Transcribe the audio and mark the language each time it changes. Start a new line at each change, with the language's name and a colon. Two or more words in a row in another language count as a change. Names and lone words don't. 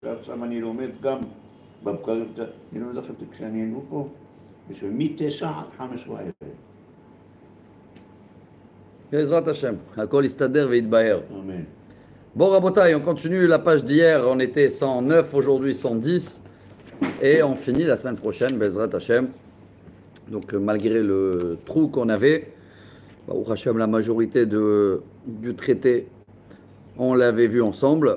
Hebrew: עכשיו אני לומד גם בבקרים, אני לומד עכשיו כשאני היינו פה, מ-9 עד 15 ערב. בעזרת השם, הכל יסתדר ויתבהר. אמן.
French: Bon, Rabotai, on continue la page d'hier, on était 109, aujourd'hui 110, et on finit la semaine prochaine,
Hebrew: בעזרת השם.
French: Donc, malgré le trou qu'on avait, au Hashem, la majorité du traité, on l'avait vu ensemble.